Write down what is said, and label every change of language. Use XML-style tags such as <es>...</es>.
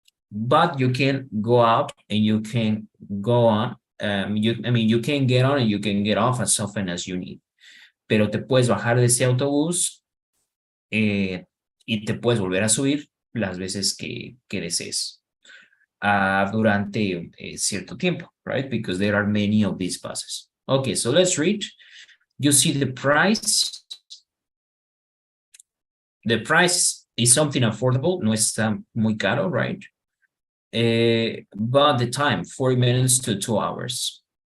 <en>But you can go up and you can go on. You can get on and you can get off as often as you need.</en> <es>Pero te puedes bajar de ese autobús y te puedes volver a subir las veces que desees durante cierto tiempo, right?</es> <en>Because there are many of these buses. Okay, so let's read. You see the price. The price is something affordable,</en> <es>no está muy caro,</es> <en>right? But the time, 40 minutes to 2 hours.</en>